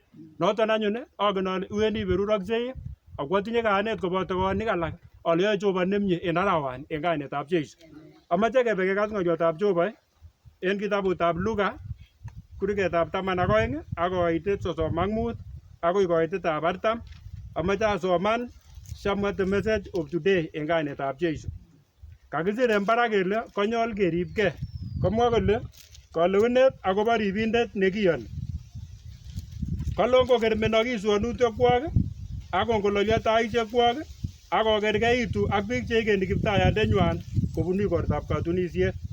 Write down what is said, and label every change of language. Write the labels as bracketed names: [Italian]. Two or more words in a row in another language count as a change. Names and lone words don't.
[Kalenjin] Noton anyun angen ale iwendi iberuroksei ako atinye kayanet koboto konik alak ale yoe Jehova nemie en arawani en kainetab Jeiso. Amache kebe kekas ng'olyotab Jehova en kitabutab Luka kuriketab 12 ak koitet 35 akoi koitetab 40. Amache asoman [English] somewhat the message of today [Kalenjin] en kainetab Jeiso. Kakisir en barak kele konyol keribge. Komwa kole kalewenet akobo ribindet nekiyoni. Kalon kokermenokis sonutiekwok ak kongololyo taisiekwok ak kokergeitu ak biik cheikeni kiptayandenywan kobun igortab katunisiet.